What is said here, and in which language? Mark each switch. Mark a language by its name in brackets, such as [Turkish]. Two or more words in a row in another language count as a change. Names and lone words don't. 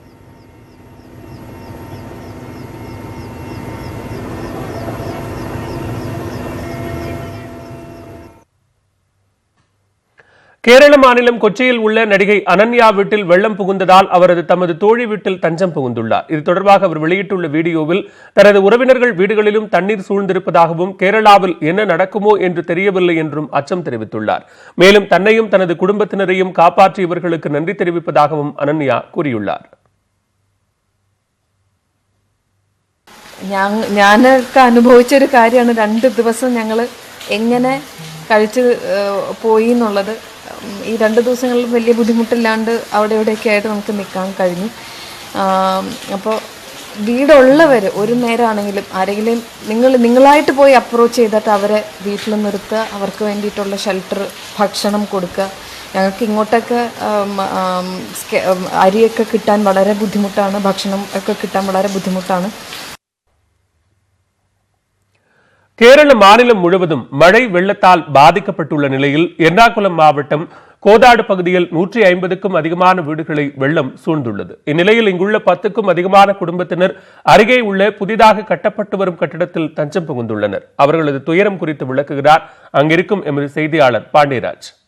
[Tamil] கேரள மாநிலம் கொச்சியில் உள்ள நடிகை அனன்யா வீட்டில் வெள்ளம் புகுந்ததால் அவரது தமது தோழி வீட்டில் தஞ்சம் புகுந்துள்ளார். இது தொடர்பாக அவர் வெளியிட்டுள்ள வீடியோவில் தனது உறவினர்கள் வீடுகளிலும் தண்ணீர் சூழ்ந்திருப்பதாகவும் கேரளாவில் என்ன நடக்குமோ என்று தெரியவில்லை என்றும் அச்சம் தெரிவித்துள்ளார். மேலும் தன்னையும் தனது குடும்பத்தினரையும் காப்பாற்றியவர்களுக்கு நன்றி தெரிவிப்பதாகவும் அனன்யா கூறியுள்ளார். [Malayalam] ഞാനൊക്കെ അനുഭവിച്ചൊരു കാര്യമാണ്. 2 ദിവസം ഞങ്ങൾ എങ്ങനെ കഴിച്ച് പോയി എന്നുള്ളത്. ഈ 2 ദിവസങ്ങളിൽ വലിയ ബുദ്ധിമുട്ടില്ലാണ്ട് അവിടെ ഇവിടെയൊക്കെ ആയിട്ട് നമുക്ക് നിൽക്കാൻ കഴിഞ്ഞു. അപ്പോൾ വീടുള്ളവർ ഒരു നേരമാണെങ്കിലും ആരെങ്കിലും നിങ്ങളായിട്ട് പോയി അപ്രോച്ച് ചെയ്തിട്ട് അവരെ വീട്ടിൽ നിർത്തുക, അവർക്ക് വേണ്ടിയിട്ടുള്ള ഷെൽട്ടർ, ഭക്ഷണം കൊടുക്കുക. ഞങ്ങൾക്ക് ഇങ്ങോട്ടൊക്കെ അരിയൊക്കെ കിട്ടാൻ വളരെ ബുദ്ധിമുട്ടാണ്, ഭക്ഷണം ഒക്കെ കിട്ടാൻ വളരെ ബുദ്ധിമുട്ടാണ്. [Tamil] கேரள மாநிலம் முழுவதும் மழை வெள்ளத்தால் பாதிக்கப்பட்டுள்ள நிலையில் எர்ணாகுளம் மாவட்டம் கோதாடு பகுதியில் 150க்கும் அதிகமான வீடுகளை வெள்ளம் சூழ்ந்துள்ளது. இந்நிலையில் இங்குள்ள 10க்கும் அதிகமான குடும்பத்தினர் அருகே உள்ள புதிதாக கட்டப்பட்டு வரும் கட்டிடத்தில் தஞ்சம் புகுந்துள்ளனர். அவர்களது துயரம் குறித்து விளக்குகிறார் அங்கிருக்கும் எமது செய்தியாளர் பாண்டியராஜ்.